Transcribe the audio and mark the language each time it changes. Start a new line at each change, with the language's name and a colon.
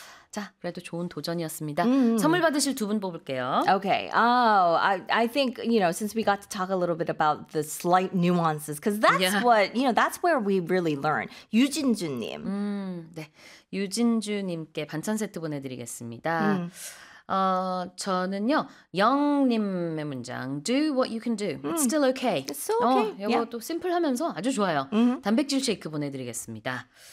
Korean: 자, 그래도 좋은 도전이었습니다. 선물 받으실 두 분 뽑을게요.
English: Okay. I think, you know, since we got to talk a little bit about the slight nuances, because that's what, you know, that's where we really learn.
Korean: 유진주님. 네, 유진주님께 반찬 세트 보내드리겠습니다. 저는요, 영님의 문장,
English: do what you can do. It's still okay. It's still okay.
Korean: 이것도 심플하면서 아주 좋아요. 단백질 쉐이크 보내드리겠습니다.